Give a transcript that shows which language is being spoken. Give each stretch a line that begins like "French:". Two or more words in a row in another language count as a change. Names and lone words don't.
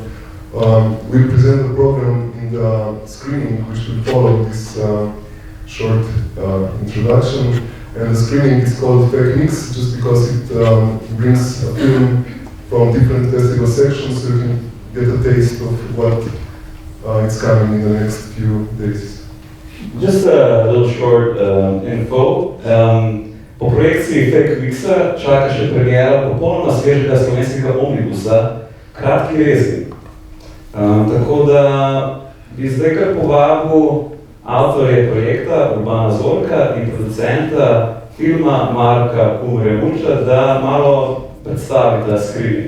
English: We'll present the program in the screening, which will follow this short introduction. And the screening is called Fake Mix, just because it brings a film from different festival sections, so you can get a taste of what is coming in the next few days. Just a little short info.
Slovenian: Po projekciji Fake Mixa čaka še premiera popolnoma svežega slovenskega omnibusa Kratki rezi. Tako da bi zdaj kar povabil avtorje projekta Urbana Zorka in producenta filma Marka Kumre-Munča, da malo predstavita screening.